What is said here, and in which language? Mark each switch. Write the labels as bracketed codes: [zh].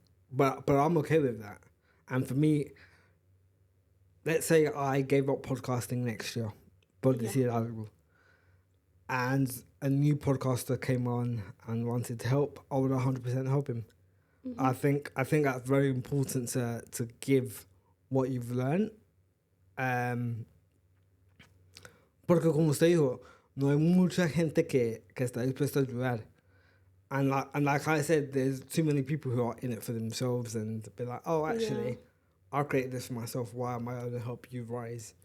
[en] But I'm okay with that. And for me, let's say I gave up podcasting next year. [es] Por decir algo. [en] And a new podcaster came on and wanted to help, I would 100% help him. I think that's very important to give what you've learned. [es] Porque como usted dijo, no hay mucha gente que está dispuesta a ayudar. [en] And like I said, there's too many people who are in it for themselves and be like, oh, actually, I created this for myself. Why am I going to help you rise?